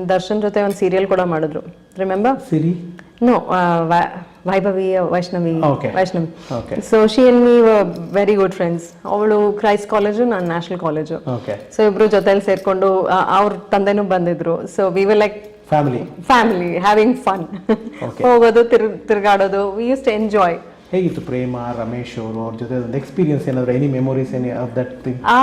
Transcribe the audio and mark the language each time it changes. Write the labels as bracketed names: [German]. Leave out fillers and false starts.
[Kannada] ದರ್ಶನ್ ಜೊತೆ ಒಂದು ಸೀರಿಯಲ್ ಕೂಡ ಮಾಡಿದ್ರು, remember? Siri? [English] No, Vaibhavi, Vaishnavi. Okay. Okay. So she and me were very good friends. [Kannada] ಅವಳು Christ college, ನಾನು ನ್ಯಾಷನಲ್ ಕಾಲೇಜು. [English] Okay. [Kannada] ಸೊ ಇಬ್ರು ಜೊತೆಲಿ ಸೇರ್ಕೊಂಡು ಅವ್ರ ತಂದೆನೂ ಬಂದಿದ್ರು. [English] So we were like family having fun. [Kannada] ಹೋಗೋದು, ತಿರುಗಾಡೋದು, [English] We use to enjoy. [Kannada] ಹೇಗಿತ್ತು ಪ್ರೇಮ, ರಮೇಶ್ ಅವರು ಅವ್ರ ಜೊತೆ ಒಂದು ಎಕ್ಸ್ಪೀರಿಯನ್ಸ್ ಏನಾದ್ರು, [English] Any memories any of that thing?